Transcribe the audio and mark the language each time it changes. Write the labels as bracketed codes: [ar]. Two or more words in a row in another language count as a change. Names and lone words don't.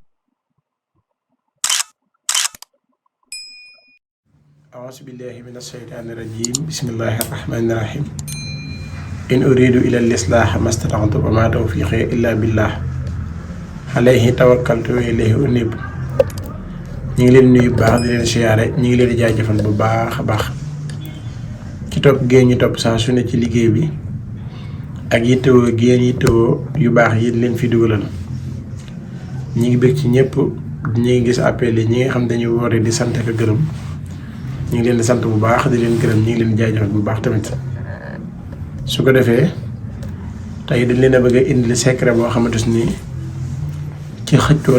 [ar] أعوذ بالله من الشيطان الرجيم بسم الله الرحمن الرحيم إن أريد إلى الإصلاح ما استطعت وما توفيقي إلا بالله عليه توكلت وإليه أنيب [wo] ñi ngi leen nuyu baax di leen siyaare ñi ngi leen di jaajëfal bu baax a baax ci topp géen ñi topp saa su ne ci liggéey bi ak yittewoo géen yittewoo yu baax yi leen fi dugalal ñi ngi bëgg ci ñëpp ñi ngi gis appel yi ñi nga xam dañuy woore di sant ak gërëm ñi ngi leen di sant bu baax di leen gërëm ñi ngi leen di jaajëfal bu baax tamit su ko defee tey dañ leen a bëgg a indi secret boo xamante ni ci xëccoo